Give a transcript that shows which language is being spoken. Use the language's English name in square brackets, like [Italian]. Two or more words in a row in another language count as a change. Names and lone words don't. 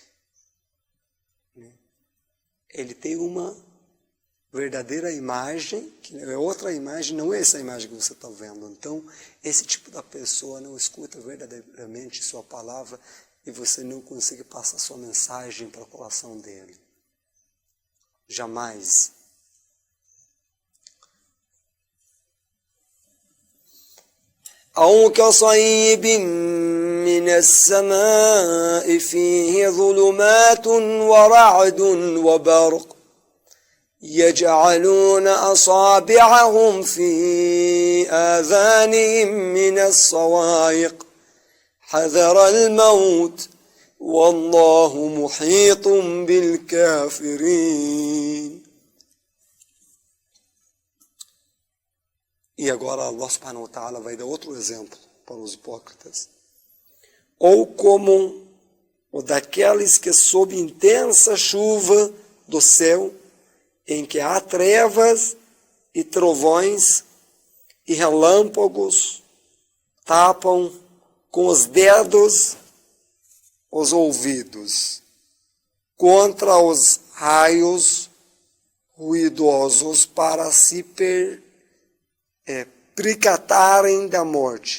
[Portuguese] Ele tem uma verdadeira imagem, que é outra imagem, não é essa imagem que você está vendo. Então, esse tipo da pessoa não escuta verdadeiramente sua palavra e você não consegue passar sua mensagem para o coração dele. Jamais. [Arabic] أو كصيب من السماء فيه ظلمات ورعد وبرق يجعلون أصابعهم في آذانهم من الصواعق حذر الموت والله محيط بالكافرين. [Portuguese] E agora [Arabic] الله سبحانه وتعالى [Portuguese] vai dar outro exemplo para os hipócritas. Ou como o daqueles que sob intensa chuva do céu, em que há trevas e trovões e relâmpagos, tapam com os dedos os ouvidos contra os raios ruidosos para se percatarem da morte.